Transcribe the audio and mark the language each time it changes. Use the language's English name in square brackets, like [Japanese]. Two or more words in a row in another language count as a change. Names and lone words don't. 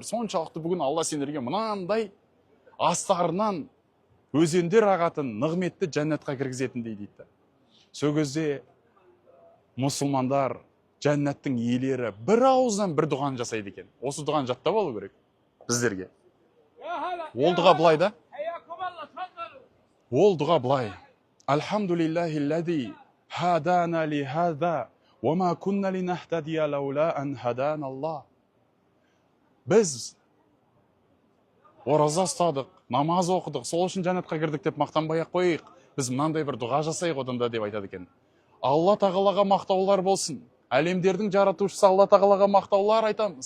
[Kazakh] Соншалықты бүгін Алла сендерге мынандай астарынан өзендер ағатын нығметті жәннатқа кіргізетіндей дейді да. Сол кезде мұсылмандар, жәннаттың иелері бір ауыздан бір дұғаны жасайды екен. Осы дұғаны жаттап алу керек біздерге. Ол дұға былай да. Ол дұға былай: [Arabic] الحمد لله الذي هدانا لهذا وَمَا كُنَّ لِنَهْتَدِيَ لَوْلَا أَنْ هَدَانَ اللَّهُ. [Kazakh] Біз ораза ұстадық, намаз оқыдық, сол үшін жәннатқа кірдік деп мақтанбай ақ қояйық. Біз мынандай бір дұға жасайық одан да деп айтады екен. Алла тағалаға мақтаулар болсын. Әлемдердің жаратушысы Алла тағалаға мақтаулар айтамыз.